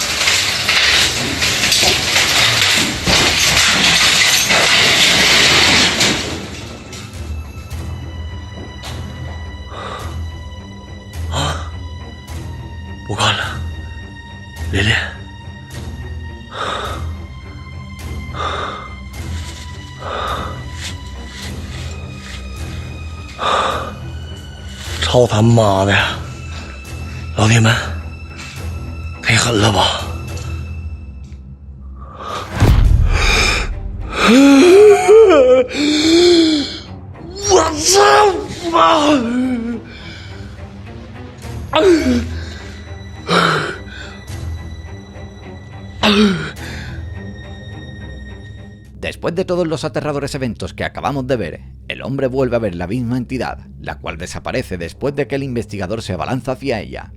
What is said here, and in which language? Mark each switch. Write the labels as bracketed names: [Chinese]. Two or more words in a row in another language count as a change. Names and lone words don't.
[Chinese] 不干了，琳琳，操他妈的呀！老铁们，忒狠了吧！我操妈！ [Spanish] Después de todos los aterradores eventos que acabamos de ver, el hombre vuelve a ver la misma entidad, la cual desaparece después de que el investigador se abalanza hacia ella.